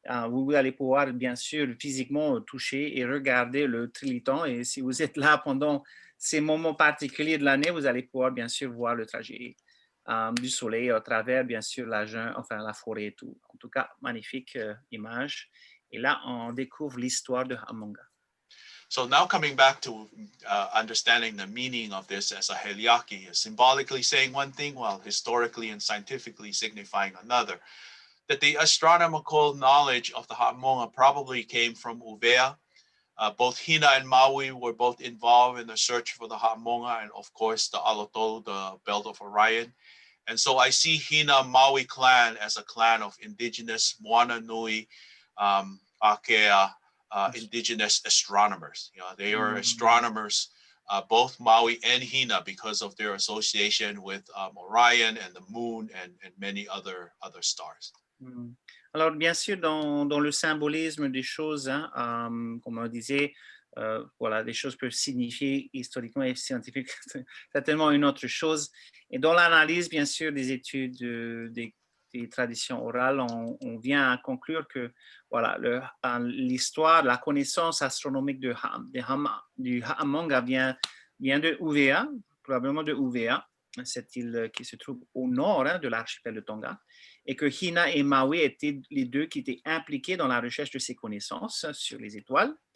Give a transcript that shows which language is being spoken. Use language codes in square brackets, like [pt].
[fr] Vous allez pouvoir, bien sûr, physiquement toucher et regarder le trilithon. Et si vous êtes là pendant ces moments particuliers de l'année, vous allez pouvoir, bien sûr, voir le trajet du soleil à travers, bien sûr, la forêt et tout. En tout cas, magnifique image. Et là, on découvre l'histoire de Hamongoʻa. [en] So now coming back to understanding the meaning of this as a heliaki, symbolically saying one thing while historically and scientifically signifying another. That the astronomical knowledge of the Hamongoʻa probably came from Uvea. Both Hina and Maui were both involved in the search for the Hamongoʻa, and of course the Alotolu, the Belt of Orion. And so I see Hina Maui clan as a clan of indigenous Moana Nui, Akea, indigenous astronomers. They are astronomers, both Maui and Hina, because of their association with Orion and the moon and many other stars. [fr] Alors, bien sûr, dans le symbolisme des choses, hein, comme on disait, voilà, des choses peuvent signifier historiquement et scientifiquement, c'est tellement une autre chose. Et dans l'analyse, bien sûr, des études des traditions orales, on vient à conclure que voilà, l'histoire, la connaissance astronomique du Hamongoʻa vient de Uvea, probablement de Uvea, cette île qui se trouve au nord de l'archipel de Tonga, et que Hina et Maui étaient les deux qui étaient impliqués dans la recherche de ces connaissances sur les étoiles.